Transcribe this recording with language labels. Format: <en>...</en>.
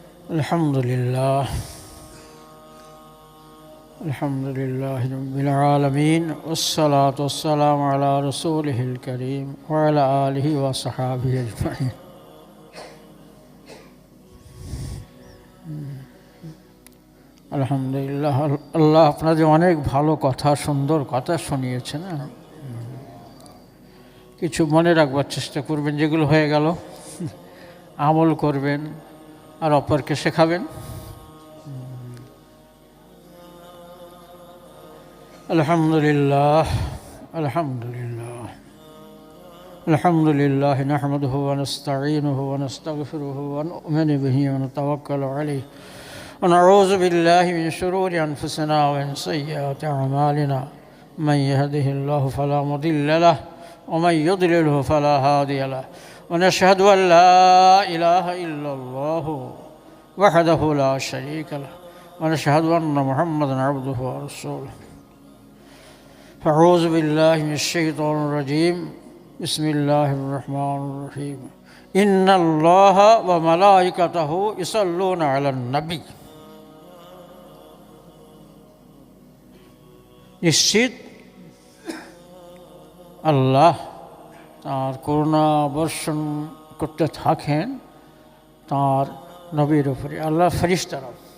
<ar>الحمد لله رب العالمين والصلاة والسلام على رسوله الكريم وعلى آله وصحابه أجمعين আলহামদুলিল্লাহ।</ar> <bn>আল্লাহ আপনাদের অনেক ভালো কথা, সুন্দর কথা শুনিয়েছেন। কিছু মনে রাখবার চেষ্টা করবেন, যেগুলো হয়ে গেল আমল করবেন আর অপরকে শেখাবেন।</bn> <ar>আলহামদুলিল্লাহ আলহামদুলিল্লাহ আলহামদুলিল্লাহ নাহমাদুহু ওয়া নাস্তাঈনুহু ওয়া নাস্তাগফিরুহু ওয়া নু'মিনু বিহি ওয়া নাতাওয়াক্কালু আলাইহি ওয়া নাউযু বিল্লাহি মিন শুরুরি আনফুসিনা ওয়া মিন সাইয়্যাতি আ'মালিনা মান ইয়াহদিহিল্লাহু ফালা মুদিল্লা লাহু ওয়া মান ইউদ্লিলহু ফালা হাদিয়া লাহু ওয়া নাশহাদু আন লা ইলাহা ইল্লাল্লাহু ওয়াহদাহু লা শারীকা লাহু ওয়া নাশহাদু আন্না মুহাম্মাদান আবদুহু ওয়া রাসূলুহু। أعوذ بالله من الشيطان الرجيم بسم الله الرحمن الرحيم إن الله وملائكته يصلون على النبي।</ar> <bn>নিশ্চিত আল্লাহ তাঁর করুণা বর্ষণ করতে থাকেন তাঁর নবীর উপরে, আল্লাহ ফেরেশতারা।</bn>